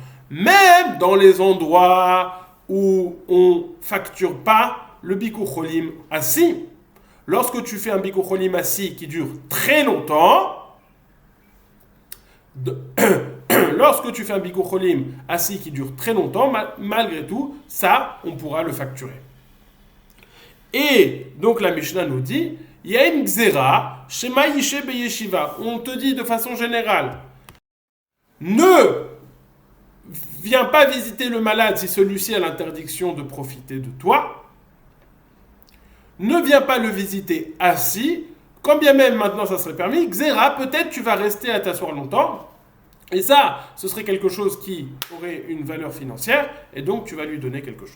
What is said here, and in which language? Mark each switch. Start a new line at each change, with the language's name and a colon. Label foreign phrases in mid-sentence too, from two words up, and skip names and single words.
French: Même dans les endroits où on ne facture pas le
Hebrew: ביקור חולים
French: assis, lorsque tu fais un
Hebrew: ביקור חולים
French: assis qui dure très longtemps, lorsque tu fais un
Hebrew: ביקור חולים
French: assis qui dure très longtemps, malgré tout, ça, on pourra le facturer. Et donc la Mishnah nous dit, il y a une gzera,
Hebrew: שמא ישהה בישיבה.
French: On te dit de façon générale, ne viens pas visiter le malade si celui-ci a l'interdiction de profiter de toi. Ne viens pas le visiter assis, quand bien même maintenant ça serait permis. Gzera, peut-être tu vas rester à t'asseoir longtemps. Et ça, ce serait quelque chose qui aurait une valeur financière, et donc tu vas lui donner quelque chose.